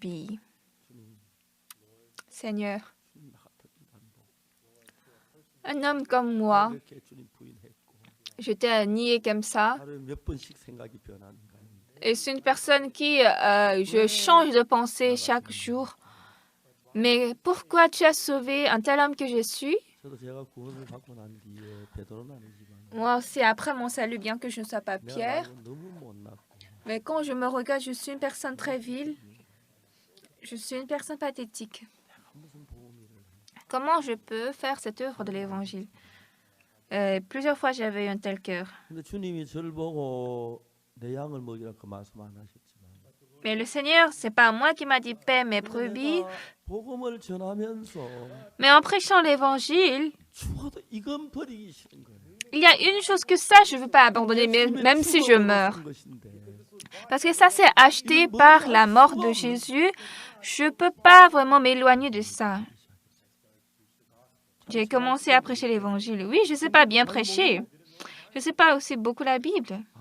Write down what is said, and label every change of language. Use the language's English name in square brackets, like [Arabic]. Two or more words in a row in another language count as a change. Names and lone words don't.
[French] » Seigneur, un homme comme moi, je t'ai nié comme ça. Et c'est une personne qui, je change de pensée chaque jour. Mais pourquoi tu as sauvé un tel homme que je suis? Moi aussi, après mon salut, bien que je ne sois pas [Korean] 내가 Pierre, 나하고 너무 못났고 [French] mais quand je me regarde, je suis une personne très vile. Je suis une personne pathétique. [Korean] 내가 무슨 복음 일을 해. [French] Comment je peux faire cette œuvre de l'Évangile? Plusieurs fois, j'avais un tel cœur. [Korean] 근데 주님이 저를 보고 내 양을 먹이라 그 말씀 안 하셨지만 [French] Mais le Seigneur, c'est pas moi qui m'a dit paix mes [Korean] 근데 [French] brebis, [Korean] 내가 복음을 전하면서 [French] mais en prêchant l'Évangile, [Korean] 죽어도 이건 버리기 싫은 거예요. [French] il y a une chose que ça, je ne veux pas abandonner, même si je meurs. Parce que ça, c'est acheté par la mort de Jésus. Je ne peux pas vraiment m'éloigner de ça. J'ai commencé à prêcher l'Évangile. Oui, je ne sais pas bien prêcher. Je ne sais pas aussi beaucoup la Bible.